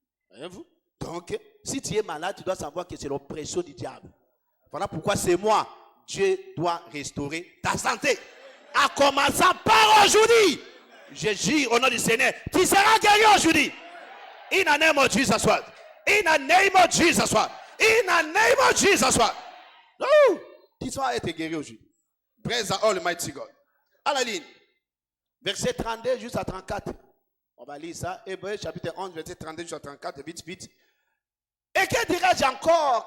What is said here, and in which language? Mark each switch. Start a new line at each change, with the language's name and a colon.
French: Voyez-vous? Donc, si tu es malade, tu dois savoir que c'est l'oppression du diable. Voilà pourquoi c'est moi. Dieu doit restaurer ta santé. En commençant par aujourd'hui. Je jure au nom du Seigneur, tu seras guéri aujourd'hui.
English: In the name of Jesus Christ. In the name of Jesus Christ. In the name of Jesus Christ.
French: Non, tu seras été guéri aujourd'hui.
English: Praise the Almighty God.
French: À la ligne. Verset 32 jusqu'à 34. On va lire ça. Hébreux chapitre 11, verset 32 jusqu'à 34. Vite. Et Et que dirais-je encore?